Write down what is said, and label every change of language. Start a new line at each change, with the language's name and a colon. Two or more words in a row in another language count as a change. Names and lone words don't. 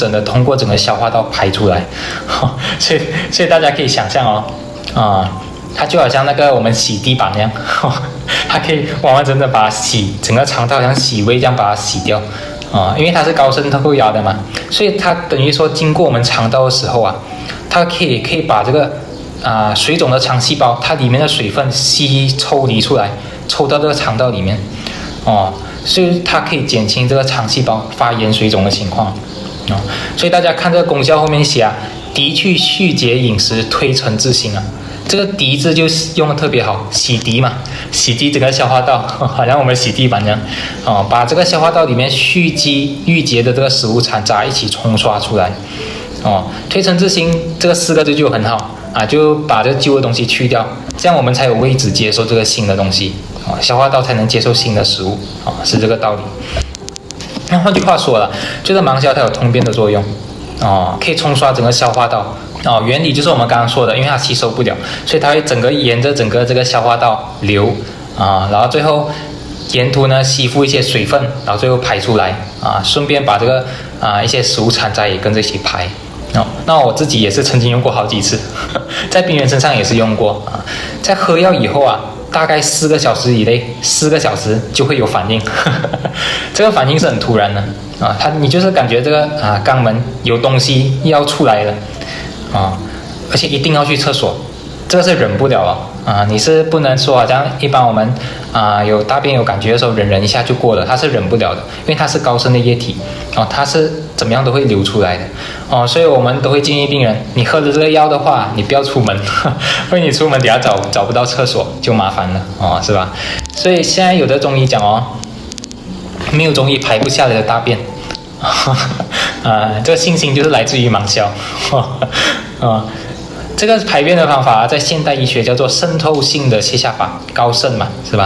Chinese: 整的通過整個消化道排出來所以大家可以想象它就好像那個我們洗地板一樣它可以完完整整把它洗整個肠道像洗胃這樣把它洗掉因為它是高渗透压的嘛，所以它等於說經過我們腸道的時候它可以把這個水腫的腸細胞它裡面的水分抽離出來，抽到這個腸道裡面所以它可以減輕這個腸細胞發炎水腫的情況所以大家看這個功效後面寫滌去虛結飲食，推陳至新這個滌字就用的特別好，洗滌嘛，洗滌整個消化道好像我們洗地板這樣把這個消化道裡面蓄積鬱結的這個食物殘渣一起沖刷出來推陳至新這個4個字就很好就把這個舊的東西去掉，這樣我們才有位置接受這個新的東西消化道才能接受新的食物是這個道理。那換句話說了，就是芒硝它有通便的作用可以沖刷整個消化道原理就是我們剛剛說的，因為它吸收不了，所以它會沿着整個这個消化道流然後最後沿途呢吸附一些水分，然後最後排出來順便把这個一些食物殘渣也跟着一起排。那我自己也是曾經用過好幾次，在病人身上也是用過在喝藥以後大概4個小時以內，4個小時就會有反應，這個反應是很突然的你就是感覺這個肛門有東西要出來了而且一定要去廁所，這個是忍不了你是不能說好像一般我們有大便有感覺的時候忍一下就過了，它是忍不了的，因為它是高深的液體它是怎麼樣都會流出來的所以我們都會建議病人，你喝了這個藥的話，你不要出門，因為你出門等下找不到廁所就麻煩了是吧？所以現在有的中醫講沒有中醫排不下來的大便這個信心就是來自於盲銷這個排便的方法在現代醫學叫做滲透性的瀉下法，高滲嘛，是吧？